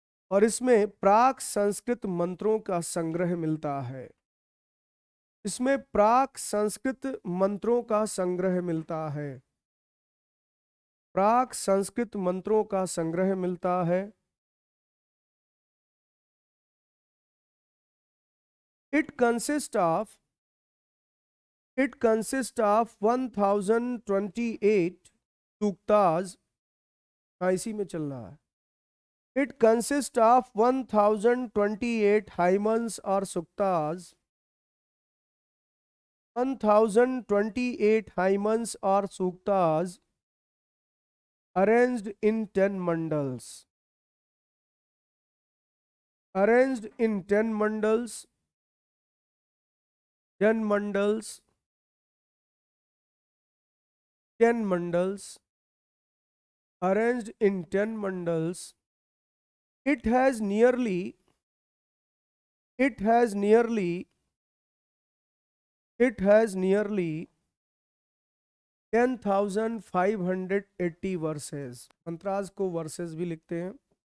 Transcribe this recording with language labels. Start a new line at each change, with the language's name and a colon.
Hindi: और इसमें प्राक संस्कृत मंत्रों का संग्रह मिलता है। इसमें प्राक संस्कृत मंत्रों का संग्रह मिलता है। प्राक संस्कृत मंत्रों का संग्रह मिलता है।
English: It consists of, it consists of 1028 सूक्ताज।
Hindi: हाँ, इसी में चल रहा है।
English: It consists of 1028 hymns or suktas, 1028 hymns or suktas arranged in 10 mandals, arranged in 10 mandals, 10 mandals, 10 mandals, arranged in 10 mandals. It has nearly, it has nearly, it has nearly 10,580 verses.
Hindi: मंत्राज को versus भी लिखते हैं।